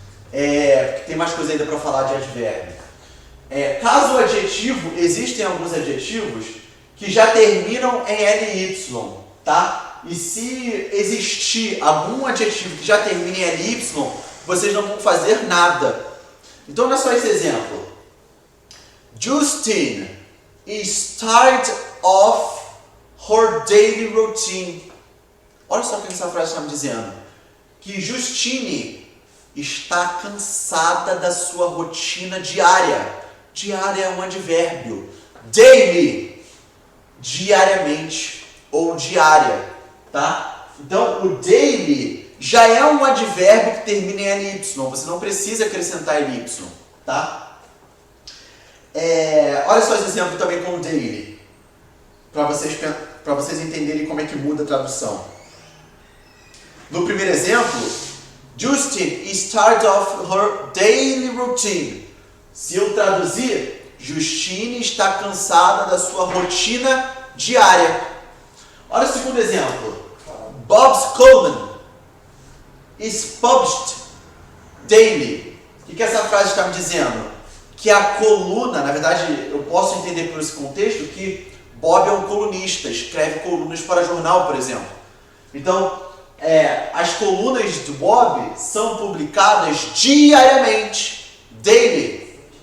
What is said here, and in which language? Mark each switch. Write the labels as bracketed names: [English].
[Portuguese] Porque tem mais coisa ainda para falar de advérbio. Caso o adjetivo, existem alguns adjetivos que já terminam em ly, tá? E se existir algum adjetivo que já termine em ly, vocês não vão fazer nada. Então, olha só esse exemplo. [English] Justine is tired of her daily routine. [Portuguese] Olha só o que essa frase está me dizendo. Que Justine está cansada da sua rotina diária. Diária é um advérbio. Daily, diariamente ou diária, tá? Então, o daily já é um advérbio que termina em ly. Você não precisa acrescentar ly, tá? Olha só esse exemplo também com o daily, para vocês entenderem como é que muda a tradução. No primeiro exemplo, [English] Justine is tired of her daily routine. [Portuguese] Se eu traduzir, Justine está cansada da sua rotina diária. Olha o segundo exemplo. [English] Bob's column is published daily. [Portuguese] O que essa frase está me dizendo? Que a coluna, na verdade, eu posso entender por esse contexto que Bob é um colunista, escreve colunas para jornal, por exemplo. Então, as colunas do Bob são publicadas diariamente, daily.